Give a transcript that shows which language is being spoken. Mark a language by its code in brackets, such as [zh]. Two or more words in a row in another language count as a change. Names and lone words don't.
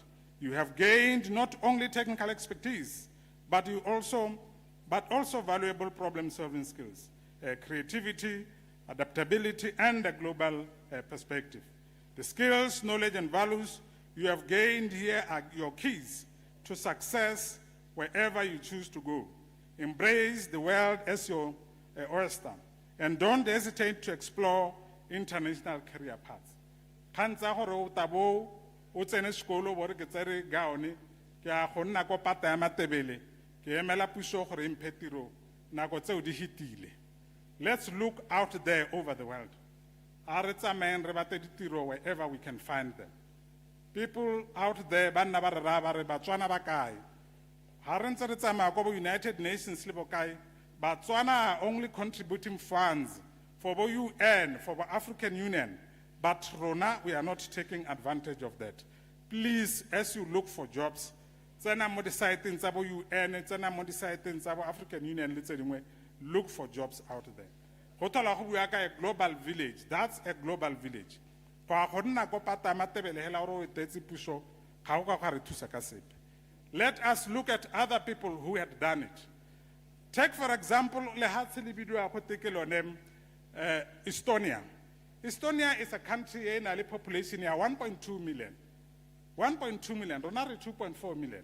[en] You have gained not only technical expertise, but also valuable problem-solving skills, creativity, adaptability, and a global perspective. The skills, knowledge, and values you have gained here are your keys to success wherever you choose to go. Embrace the world as your oyster, and don't hesitate to explore international career paths. [tn] Kantsa gore o tabo o tsene sekolo bore ke tsere gaone ke a go nna ko pata ya matebele ke emela puso gore e mphe tiro nako tseo di hitile. [en] Let's look out there over the world. [tn] A re tsamaeng re bate ditiro [en] wherever we can find them. People out there [tn] ba nna ba re ra ba re Batswana ba kae. Ha re ntse re tsamaya ko bo United Nations le bo kae, [en] Batswana are only contributing funds for the UN, for the African Union, but Rona, we are not taking advantage of that. Please, as you look for jobs, [tn] tsena mo di siteng tsa bo UN, tsena mo di siteng tsa bo African Union le tse dingwe, [en] look for jobs out there. [tn] Go thola go bua ka [en] a global village. That's a global village. [tn] Kwa go nna ko pata matebele hela ro etetse puso ga go ka re thusa ka sepe. [en] Let us look at other people who had done it. Take, for example, Estonia. Estonia is a country in a population of 1.2 million. 1.2 million, not 2.4 million.